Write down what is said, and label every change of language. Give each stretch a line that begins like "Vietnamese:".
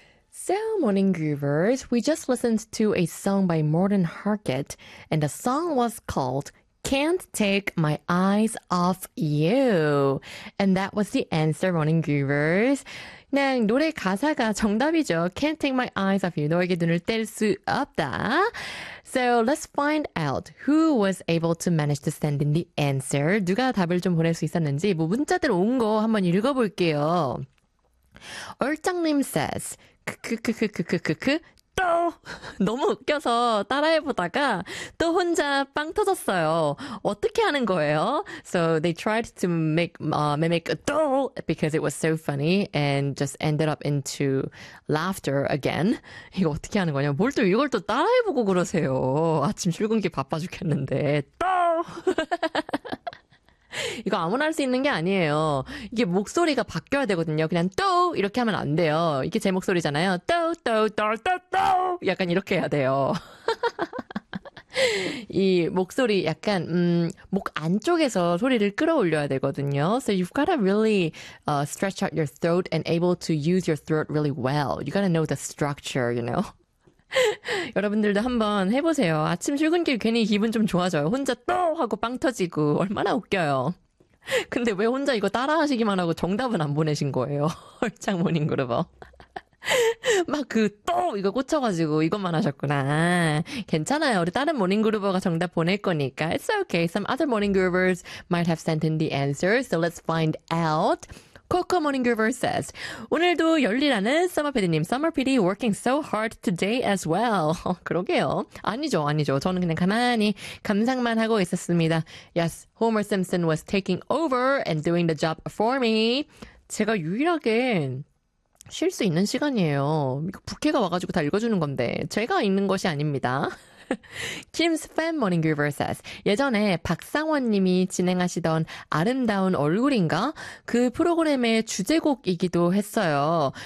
English: So, morning groovers, we just listened to a song by Morten Harket, and the song was called Can't Take My Eyes Off You. And that was the answer, morning groovers.
Korean: 그냥 노래 가사가 정답이죠.
English: Can't take my eyes off you.
Korean: 너에게 눈을 뗄 수 없다.
English: So let's find out who was able to manage to send in the answer.
Korean: 누가 답을 좀 보낼 수 있었는지, 뭐 문자들 온거 한번 읽어볼게요. 얼짱님 says, 크크크크크크크크 또 너무 웃겨서 따라해보다가 또 혼자 빵 터졌어요. 어떻게 하는 거예요?
English: So they tried to make mimic 또 because it was so funny and just ended up into laughter again.
Korean: 이거 어떻게 하는 거냐? 뭘 또 이걸 또 따라해보고 그러세요? 아침 출근길 바빠 죽겠는데 또. 이거 아무나 할 수 있는 게 아니에요. 이게 목소리가 바뀌어야 되거든요. 그냥 또 이렇게 하면 안 돼요. 이게 제 목소리잖아요. 또, 또, 또, 또, 또. 약간 이렇게 해야 돼요. 이 목소리 약간 목 안쪽에서 소리를 끌어올려야 되거든요.
English: So you've got to really stretch out your throat and able to use your throat really well. You got to know the structure, you know.
Korean: 여러분들도 한번 해보세요. 아침 출근길 괜히 기분 좀 좋아져요. 혼자 또 하고 빵 터지고 얼마나 웃겨요. 근데 왜 혼자 이거 따라하시기만 하고 정답은 안 보내신 거예요? 얼짱 모닝 그룹어. 막 그 또 이거 꽂혀가지고 이것만 하셨구나. 괜찮아요. 우리 다른 모닝 그룹어가 정답 보낼 거니까.
English: It's okay. Some other morning groupers might have sent in the answer. So let's find out. Coco Morning Groover says,
Korean: 오늘도 열일하는 Summer PD님,
English: Summer PD working so hard today as well.
Korean: 그러게요. 아니죠, 아니죠. 저는 그냥 가만히 감상만 하고 있었습니다.
English: Yes, Homer Simpson was taking over and doing the job for me.
Korean: 제가 유일하게 쉴 수 있는 시간이에요. 이거 부캐가 와가지고 다 읽어주는 건데 제가 읽는 것이 아닙니다. Kim's Fan Morning Groover says, 예전에 박상원님이 진행하시던 아름다운 얼굴인가? 그 프로그램의 주제곡이기도 했어요.